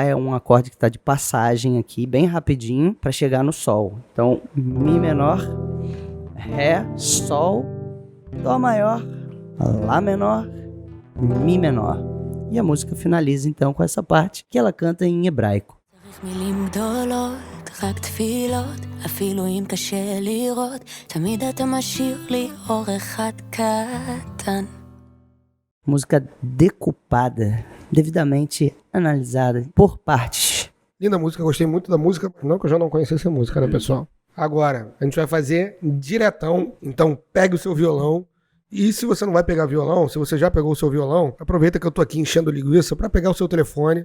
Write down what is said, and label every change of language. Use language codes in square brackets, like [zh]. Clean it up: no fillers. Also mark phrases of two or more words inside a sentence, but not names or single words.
[pt] É um acorde que está de passagem aqui, bem rapidinho, para chegar no Sol. Então, Mi menor, Ré, Sol, Dó maior, Lá menor, Mi menor. E a música finaliza então com essa parte que ela canta em hebraico. [he] מילים גדולות, רק תפילות, אפילו אם קשה לראות, תמיד אתה משאיר לי אור אחד קטן. [pt] Música decupada, devidamente analisada por partes. Linda música, gostei muito da música. Não que eu já não conhecesse a música, né, pessoal? Agora, a gente vai fazer diretão. Então, pegue o seu violão. E se você não vai pegar violão, se você já pegou o seu violão, aproveita que eu tô aqui enchendo linguiça para pegar o seu telefone.